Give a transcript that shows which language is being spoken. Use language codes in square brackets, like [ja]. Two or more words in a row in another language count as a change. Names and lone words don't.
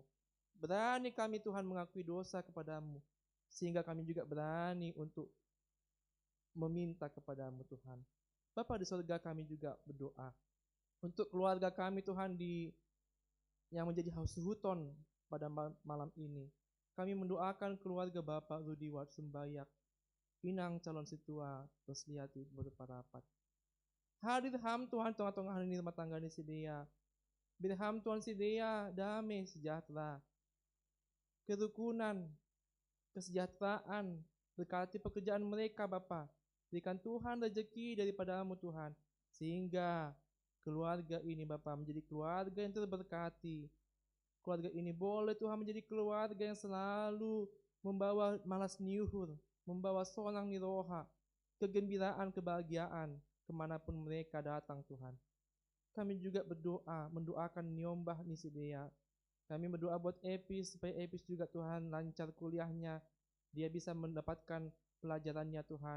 [id] Berani kami Tuhan mengakui dosa kepadamu, sehingga kami juga berani untuk meminta kepadamu Tuhan. Bapa di surga, kami juga berdoa untuk keluarga kami Tuhan yang menjadi hausuhuton pada malam ini. Kami mendoakan keluarga Bapak Rudi Wat Sembayak, Pinang calon situa Rosliati berparapat. Hadir ham Tuhan tengah-tengah ini rumah tangga ini sedia. Birham Tuhan sedia damai sejahtera, kerukunan, kesejahteraan, berkati pekerjaan mereka Bapa. Berikan Tuhan rezeki daripadamu Tuhan, sehingga keluarga ini Bapa menjadi keluarga yang terberkati. Keluarga ini boleh Tuhan menjadi keluarga yang selalu membawa [bts] malas niuhur, membawa sonang niroha, [id] kegembiraan, kebahagiaan, kemanapun mereka datang Tuhan. Kami juga berdoa, mendoakan Nyombah Nisidea. Kami berdoa buat Epis, supaya Epis juga Tuhan lancar kuliahnya. Dia bisa mendapatkan pelajarannya Tuhan.